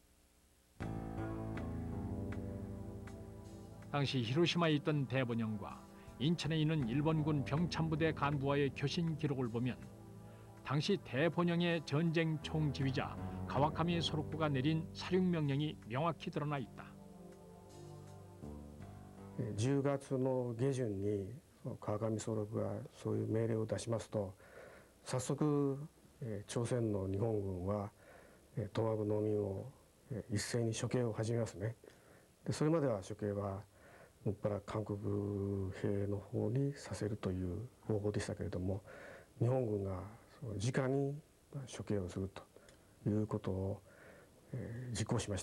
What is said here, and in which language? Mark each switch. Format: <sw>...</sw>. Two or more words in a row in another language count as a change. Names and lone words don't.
<ko>당시 히로시마에 있던 대본영과 인천에 있는 일본군 병참부대 간부와의 교신 기록을 보면 당시 대본영의 전쟁 총지휘자 가와카미 소록구가 내린 살육 명령이 명확히 드러나 있다.</ko> <ja>10 月の下旬に川上総六がそういう命令を出しますと、早速朝鮮の日本軍は東北農民を一斉に処刑を始めますね。でそれまでは処刑はもっぱら韓国兵の方にさせるという方法でしたけれども、日本軍がその直に処刑をするということを、実行しました。</ja>